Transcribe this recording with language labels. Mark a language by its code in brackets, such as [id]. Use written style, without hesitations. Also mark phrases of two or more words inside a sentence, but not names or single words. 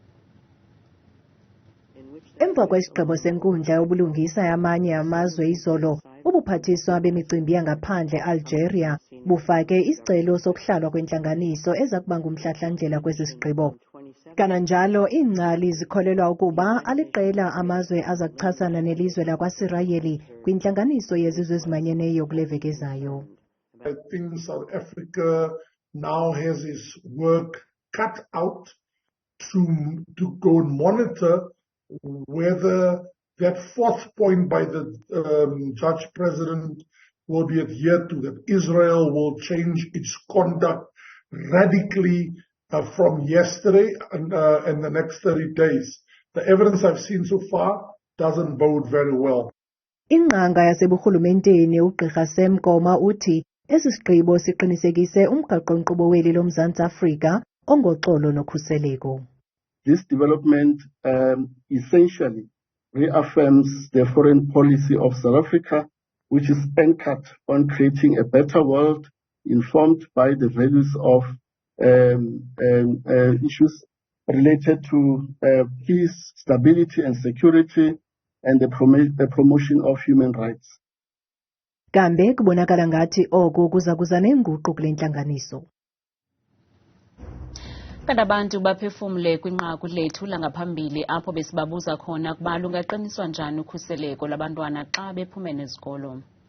[xh] Emva kwesigqibo senkundla yobulungisa yamanye amazwe izolo, ubuphathiswa bemicimbi yangaphandle Algeria bufake isicelo sokuhlalwa kwentlanganiso eza kuba ngumhlahlandlela kwesi sigqibo. Kananjalo iingcali zikholelwa ukuba aliqela amazwe aza kuchasana nelizwe lakwaSirayeli kwintlanganiso yezizwe ezimanyeneyo kule veki ezayo. [en] I think South Africa now has its work cut out to go and monitor whether that fourth point by the judge president will be adhered to, that Israel will change its conduct radically from yesterday and the next 30 days. The evidence I've seen so far doesn't bode very well. [xh] Inqanga yaseburhulumenteni uGqirha Semgoma uthi esi sigqibo siqinisekise umgaqo-nkqubo weli loMzantsi Afrika ongoxolo nokhuseleko. [en] This development essentially reaffirms the foreign policy of South Africa, which is anchored on creating a better world informed by the values of issues related to peace, stability and security, and the promotion of human rights. [xh] Kambe kubonakala ngathi oku kuza nenguqu kule ntlanganiso. Kanti abantu baphefumle kwinqaku lethu langaphambili apho besibabuza khona ukuba lungaqiniswa njani ukhuseleko labantwana xa bephumene ezikolo.